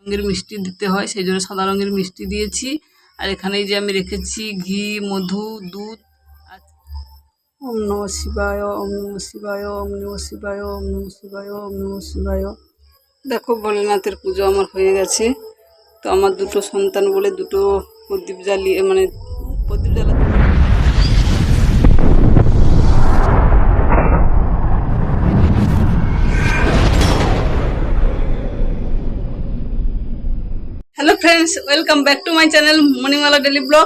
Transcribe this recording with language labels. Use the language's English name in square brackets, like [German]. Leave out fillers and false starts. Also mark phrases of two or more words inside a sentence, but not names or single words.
[Bangla] রঙের মিষ্টি দিতে হয়, সেই জন্য সাদা রঙের মিষ্টি দিয়েছি। আর এখানে এই যে আমি রেখেছি ঘি, মধু, দুধ। [Sanskrit] ওম নমঃ শিবায়, ওম নমঃ শিবায়, ওম নমঃ শিবায়, ওম নমঃ শিবায়, ওম নমঃ শিবায়। [Bangla] দেখো ভোলেনাথের পুজো আমার হয়ে গেছে। তো আমার দুটো সন্তান বলে দুটো প্রদীপ জ্বালিয়ে মানে প্রদীপ জ্বালাতে। [English] hello friends, welcome back to my channel মণিমালা ডেলি ব্লগ।